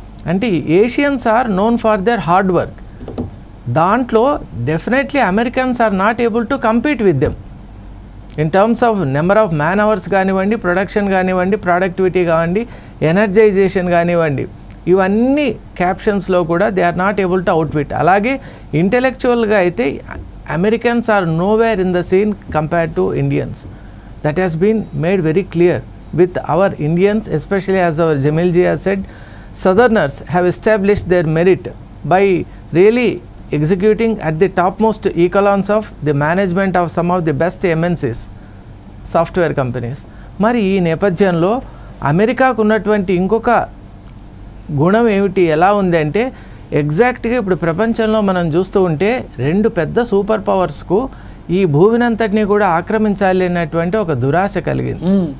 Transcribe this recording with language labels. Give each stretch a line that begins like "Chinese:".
English: అంటే Asians are known for their hard work. దాంట్లో definitely Americans are not able to compete with them in terms of number of man hours
Telugu: కానివ్వండి, production కానివ్వండి, productivity కానివ్వండి, energisation కానివ్వండి, ఇవన్నీ క్యాప్షన్స్లో కూడా
English: They are not able to outwit.
Telugu: అలాగే ఇంటెలెక్చువల్గా అయితే
English: Americans are nowhere in the scene compared to Indians. That has been made very clear with our Indians, especially as our Jamil ji has said, Southerners have established their merit by really executing at the topmost echelons of the management of some of the best MNCs, software companies.
Telugu: మరి ఈ నేపథ్యంలో అమెరికాకు ఉన్నటువంటి ఇంకొక గుణం ఏమిటి, ఎలా ఉంది అంటే ఎగ్జాక్ట్గా ఇప్పుడు ప్రపంచంలో మనం చూస్తూ ఉంటే రెండు పెద్ద సూపర్ పవర్స్కు ఈ భూమినంతటినీ కూడా ఆక్రమించాలి అన్నటువంటి ఒక దురాశ కలిగింది.